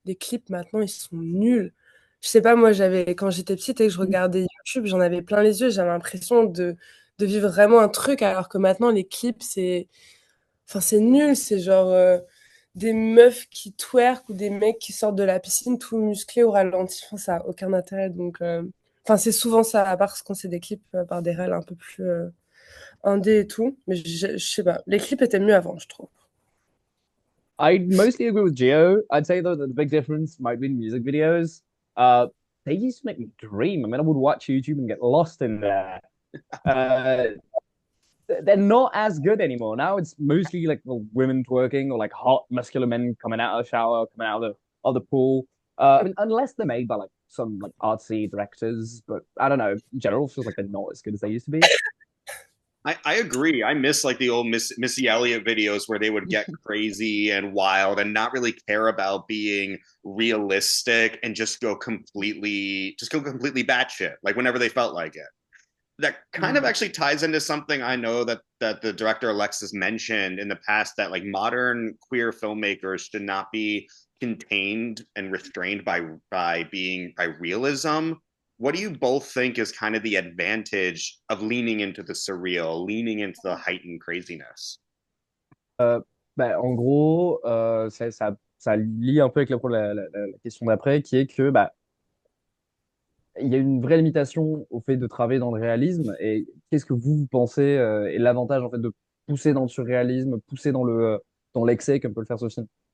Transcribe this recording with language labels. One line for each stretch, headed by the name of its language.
French: Les clips, maintenant, ils sont nuls. Je sais pas, moi, quand j'étais petite et que je regardais YouTube, j'en avais plein les yeux, j'avais l'impression de vivre vraiment un truc, alors que maintenant, les clips, enfin, c'est nul, c'est genre des meufs qui twerk ou des mecs qui sortent de la piscine tout musclés au ralenti. Enfin, ça a aucun intérêt. Donc, enfin, c'est souvent ça, à part quand c'est des clips par des réels un peu plus indé et tout. Mais je sais pas. Les clips étaient mieux avant, je trouve.
English: I mostly agree with Gio. I'd say though that the big difference might be in music videos. Uh, they used to make me dream. I mean, I would watch YouTube and get lost in there. Uh, they're not as good anymore. Now it's mostly like the women twerking or like hot muscular men coming out of the shower, coming out of the pool. I mean, unless they're made by like some like artsy directors, but I don't know. In general, it feels like they're not as good as they used to be. I agree. I miss like the old Missy Elliott videos where they would get crazy and wild and not really care about being realistic and just go completely batshit, like whenever they felt like it. That kind of actually ties into something I know that the director Alexis mentioned in the past, that like modern queer filmmakers should not be contained and restrained by realism. What do you both think is kind of the advantage of leaning into the surreal, leaning into the heightened craziness?
French: Bah, en gros, ça lie un peu avec la question d'après, qui est que bah, il y a une vraie limitation au fait de travailler dans le réalisme. Et qu'est-ce que vous pensez est l'avantage en fait de pousser dans le surréalisme, pousser dans l'excès comme peut le faire ce film?